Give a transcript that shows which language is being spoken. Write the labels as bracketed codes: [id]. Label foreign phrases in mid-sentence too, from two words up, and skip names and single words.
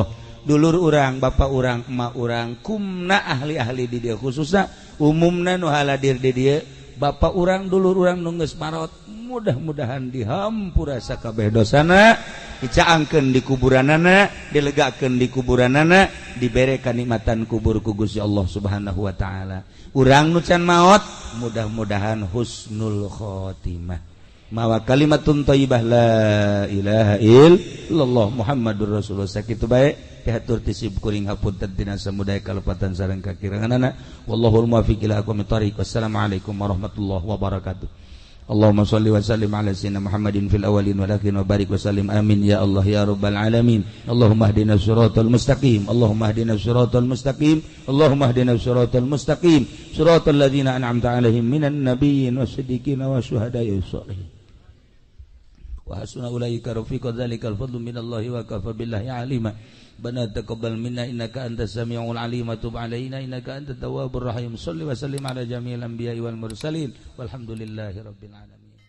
[su] Dulur urang, bapak urang, emak urang, kumna ahli-ahli di dieu khususna umumna nu haladir di dieu, bapak urang, dulur urang nu geus marot, mudah-mudahan dihampura sakabeh dosana, dicaangkeun di kuburanana, dilegakeun di kuburanana, dibere kanikmatan kubur ku Gusti [ar] الله سبحانه وتعالى. [su] Urang nu can maot mudah-mudahan [ar] حسن الخاتمة. [su] Mawa [ar] كلمة طيبة لا إله إلا الله محمد رسول الله [su] sakitu bae pihatur tisib kuring hapunten tina samudaya kalepatan sareng kakiranganana. [ar] والله الموفق إلى أقوم الطريق. والسلام عليكم ورحمة الله وبركاته. اللهم صل وسلم على سيدنا محمد في الأولين والآخرين وبارك وسلم آمين يا الله يا رب العالمين. اللهم اهدنا الصراط المستقيم، اللهم اهدنا الصراط المستقيم، اللهم اهدنا الصراط المستقيم، صراط الذين أنعمت عليهم من النبيين والصديقين والشهداء والصالحين. وحسن أولئك رفيقا ذلك الفضل من الله وكفى بالله عليما. ربنا تقبل منا إنك أنت السميع العليم وتب علينا إنك أنت التواب الرحيم. صل وسلم على جميع الأنبياء والمرسلين والحمد لله رب العالمين.